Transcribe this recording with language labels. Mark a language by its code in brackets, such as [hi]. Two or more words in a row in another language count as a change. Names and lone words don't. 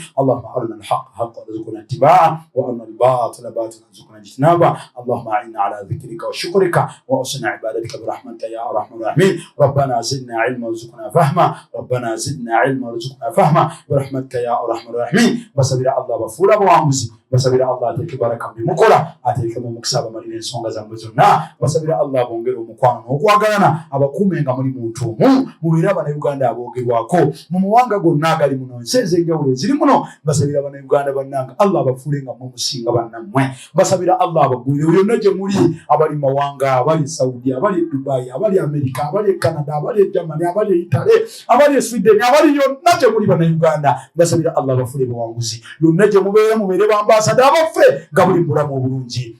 [ar] اللهم أرنا الحق حقا وارزقنا اتباعه وأرنا الباطل باطلا وارزقنا اجتنابه. اللهم أعنا على ذكرك وشكرك وحسن عبادتك برحمتك يا أرحم الراحمين. ربنا زدنا علما وارزقنا فهما. ربنا زدنا علما وارزقنا فهما برحمتك يا أرحم الراحمين. [lg] basabira Allah bafuula abawanguzi, basabira Allah ateeke baraka mu mukola, ateekemu omukisa abamalira ensonga zammwe zonna, basabira Allah bongere omukwano n'okwagalana, abakuumenga muli muntu omu, mubeere Abannayuganda aboogerwako mu mawanga gonna agali muno, ensi ez'enjawulo eziri muno. Basabira Abannayuganda bannange Allah bafuulenga mu musinga bannammwe, basabira Allah abagwire yonna gye muli, abali mawanga, abali Saudi, abali Dubai, abali Amerika, abali Canada, abali Germany, abali Italy, abali Sweden, abali yonna gye muli Bannayuganda, basabira Allah bafuule bawanguzi, yonna gye mubeere bambasada abaffe nga buli mulamu obulungi.